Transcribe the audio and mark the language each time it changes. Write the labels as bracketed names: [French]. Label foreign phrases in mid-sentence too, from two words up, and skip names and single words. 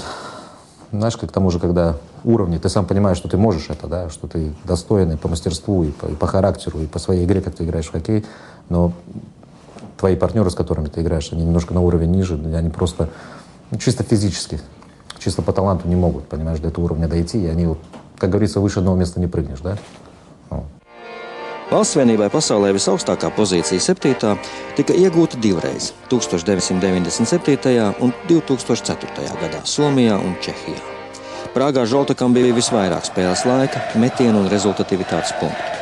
[Russian] Знаешь, как к тому же, когда уровни, ты сам понимаешь, что ты можешь это, да, что ты достойный по мастерству, и по характеру, и по своей игре, как ты играешь в хоккей, но твои партнеры, с которыми ты играешь, они немножко на уровень ниже, они просто чисто физически, чисто по таланту не могут, понимаешь, до этого уровня дойти, и они, как говорится, выше одного места не прыгнешь, да? [Latvian] Valsts vienībai pasaulē visaugstākā pozīcija 7. tika iegūta 2 reizes – 1997. un 2004. gadā Somijā un Čehijā. Prāgā Žoltokam bija visvairāk spēles laika, metienu un rezultatīvitātes punktu.